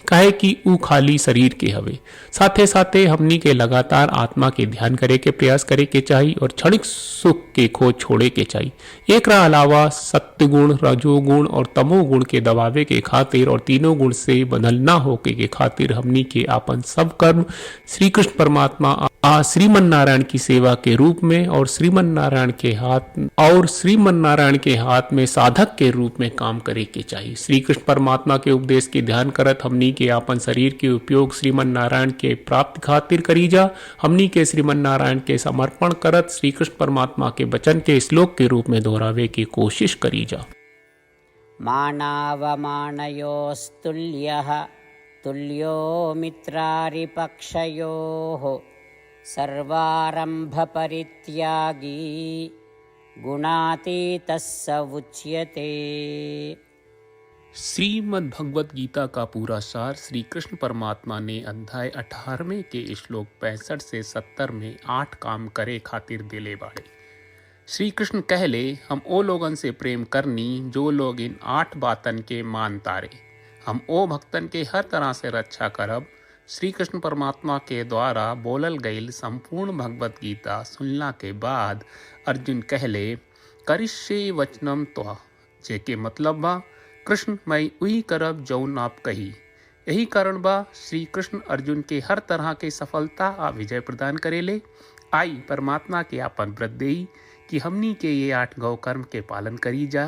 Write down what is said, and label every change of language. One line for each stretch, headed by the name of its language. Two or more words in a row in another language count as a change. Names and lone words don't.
Bhojpuri: काहे कि उ खाली शरीर के हवे। साथे साथे हमनी के लगातार आत्मा के ध्यान करे के प्रयास करे के चाहिए और क्षणिक सुख के खोज छोड़े के चाहिए। एक अलावा सत्य गुण, रजोगुण और तमोगुण के दबावे के खातिर और तीनों गुण से बदल ना होके के खातिर हमनी के आपन सब कर्म श्री कृष्ण परमात्मा श्रीमन नारायण की सेवा के रूप में और श्रीमन नारायण के हाथ में साधक के रूप में काम करे के चाहिए। श्री कृष्ण परमात्मा के उपदेश के ध्यान करत हमनी के आपन शरीर के उपयोग श्रीमन नारायण के प्राप्ति खातिर करी जा। हमनी के श्रीमन नारायण के समर्पण करत श्री कृष्ण परमात्मा के वचन के श्लोक के रूप में दोहरावे की कोशिश करी जा।
Sanskrit: मानावमानयोस्तुल्यः तुल्यो मित्रारिपक्षयोः सर्वारंभ परित्यागी गुणातीतः स उच्यते।
Bhojpuri: श्रीमद् भगवत गीता का पूरा सार श्री कृष्ण परमात्मा ने अध्याय 18वें के श्लोक 65 से 70 में 8 काम करे खातिर दिले बाड़े। श्री कृष्ण कहले हम ओ लोगन से प्रेम करनी जो लोग इन 8 बातन के मान तारे। हम ओ भक्तन के हर तरह से रक्षा करब। श्री कृष्ण परमात्मा के द्वारा बोलल गईल संपूर्ण भगवत गीता सुनला के बाद अर्जुन कहले
Sanskrit: करिष्ये वचनम त्वा,
Bhojpuri: जेके मतलब बा कृष्ण मैं वही करब जौन आप कही। यही कारण बा श्री कृष्ण अर्जुन के हर तरह के सफलता आ विजय प्रदान करेले। आई परमात्मा के आपन व्रत देई कि हमनी के ये 8 गौ कर्म के पालन करी जा।